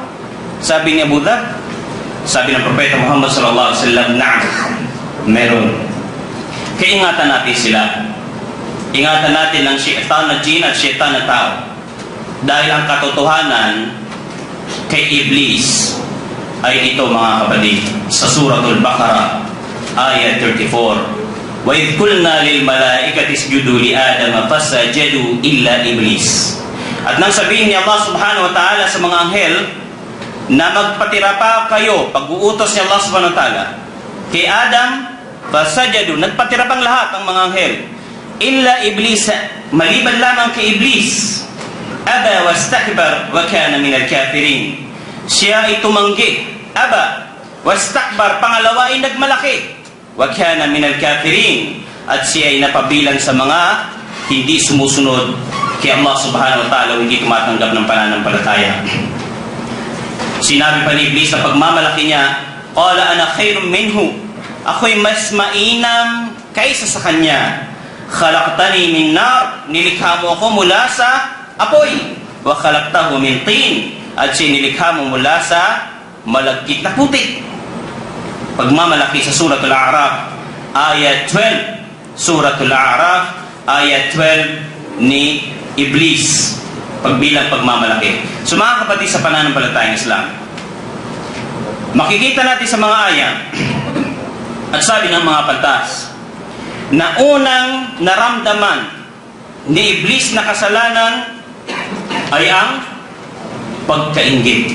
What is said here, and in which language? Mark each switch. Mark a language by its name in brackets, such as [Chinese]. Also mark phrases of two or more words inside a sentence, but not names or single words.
[Filipino] Sabi ni Abu Dhar, sabi ng Propeta Muhammad [Arabic] صلى الله عليه وسلم، نعم, [Filipino] meron. Kaya ingatan natin sila. Ingatan natin ang syaitan na jin at syaitan na tao. Dahil ang katotohanan kay Iblis ay ito, mga kapatid, sa Suratul Baqarah, ayat 34. [Arabic] وَإِذْ قُلْنَا لِلْمَلَائِكَةِ اسْجُدُوا لِآدَمَ فَسَجَدُوا إِلَّا إِبْلِيسَ. [Filipino] At nang sabihin ni [Arabic] الله سبحانه وتعالى [Filipino] sa mga anghel na magpatira pa kayo, pag-uutos ni [Arabic] الله سبحانه وتعالى [Filipino] kay Adam, fasajadu, nagpatira pang lahat ng mga anghel, [Arabic] إلا إبليس, [Filipino] maliban lamang kay Iblis. [Arabic] أبى واستكبر وكان من الكافرين. [Filipino] Siya ay tumanggi. [Arabic] أبى واستكبر, [Filipino] pangalawa ay nagmalaki. [Arabic] وكان من الكافرين, [Filipino] at siya ay napabilang sa mga hindi sumusunod kay [Arabic] الله سبحانه وتعالى, [Filipino] hindi tumatanggap ng pananampalataya. Sinabi pa ni Iblis sa pagmamalaki niya, [Arabic] قال أنا خير منه, [Filipino] ako'y mas mainam kaysa sa kanya. [Arabic] خلقتني من نار, [Filipino] nilikha mo ako mula sa apoy. [Arabic] وخلقته من طين, [Filipino] at siya nilikha mo mula sa malagkit na putik. Pagmamalaki sa Suratul A'raf, ayat 12. Suratul A'raf, ayat 12 ni Iblis. Pagbilang pagmamalaki. So mga kapatid sa pananampalatayang Islam, makikita natin sa mga ayat at sabi ng mga pantas na unang naramdaman ni Iblis na kasalanan ay ang pagkainggit.